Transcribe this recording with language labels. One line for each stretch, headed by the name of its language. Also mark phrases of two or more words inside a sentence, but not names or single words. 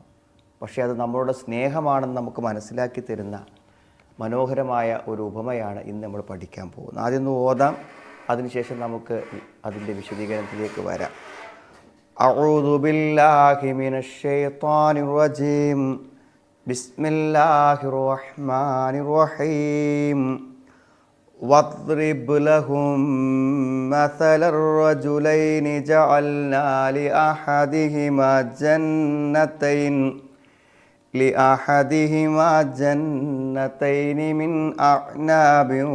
Malayalam: പക്ഷേ അത് നമ്മളുടെ സ്നേഹമാണെന്ന് നമുക്ക് മനസ്സിലാക്കി തരുന്ന മനോഹരമായ ഒരു ഉപമയാണ് ഇന്ന് നമ്മൾ പഠിക്കാൻ പോകുന്നത്. ആദ്യം ഒന്ന് ഓതാം, അതിനുശേഷം നമുക്ക് അതിൻ്റെ വിശദീകരണത്തിലേക്ക് വരാം.
Arabic: أعوذ بالله من الشيطان الرجيم. بسم الله الرحمن الرحيم. واضرب لهم مثل الرجلين جعلنا لأحدهما جنتين من أعناب